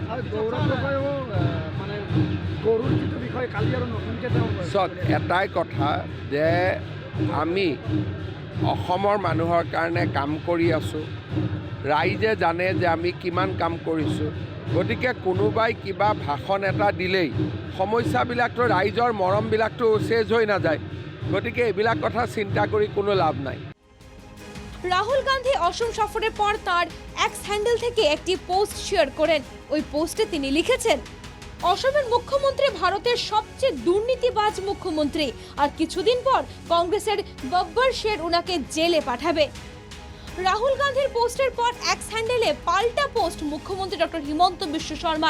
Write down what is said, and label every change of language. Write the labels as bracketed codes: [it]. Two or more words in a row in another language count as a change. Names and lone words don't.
[as] চক এটাই কথা যে আমি অসমৰ মানুহৰ কাৰণে কাম কৰি আছোঁ, ৰাইজে জানে যে আমি কিমান কাম কৰিছোঁ। গতিকে কোনোবাই কিবা ভাষণ এটা দিলেই সমস্যাবিলাকতো ৰাইজৰ মৰমবিলাকতো চেজ হৈ নাযায়। গতিকে এইবিলাক কথা চিন্তা কৰি কোনো লাভ নাই। [bn] রাহুল গান্ধী অসম সফরের পর তার এক্স হ্যান্ডেল থেকে একটি পোস্ট শেয়ার করেন। ওই পোস্টে তিনি লিখেছেন, অসমের মুখ্যমন্ত্রী ভারতের সবচেয়ে দুর্নীতিবাজ মুখ্যমন্ত্রী, আর কিছুদিন পর কংগ্রেসের গব্বর শের উনাকে জেলে পাঠাবে। রাহুল গান্ধীর পোস্টের পর এক্স হ্যান্ডেলে পাল্টা পোস্ট মুখ্যমন্ত্রী ডক্টর হিমন্ত বিশ্ব শর্মার।